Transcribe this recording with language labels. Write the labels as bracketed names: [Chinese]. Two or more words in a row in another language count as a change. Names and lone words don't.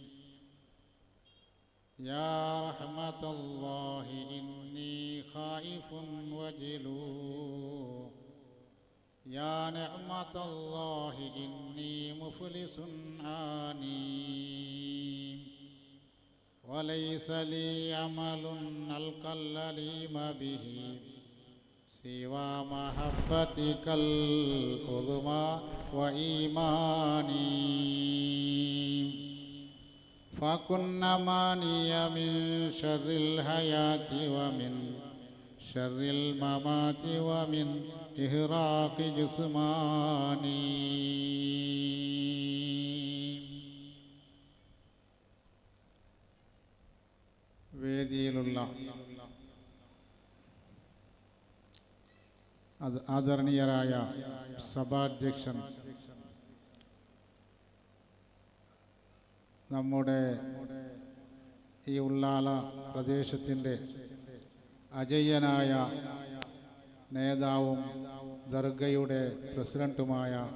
[Arabic] يا رحمة الله إني خائف وجلو، يا نعمة الله إني مفلس آني، وليس لي عمل ألقى الأليم به سوى محبتك العظمى وإيماني. فكن ماني من شر الحياة ومن شر الممات ومن إهراق جسماني. [Malayalam] വേദിയിലുള്ള ആദരണീയരായ സഭാധ്യക്ഷൻ, നമ്മുടെ ഈ ഉള്ളാല പ്രദേശത്തിൻ്റെ അജയ്യനായ നേതാവും ദർഗയുടെ പ്രസിഡന്റുമായ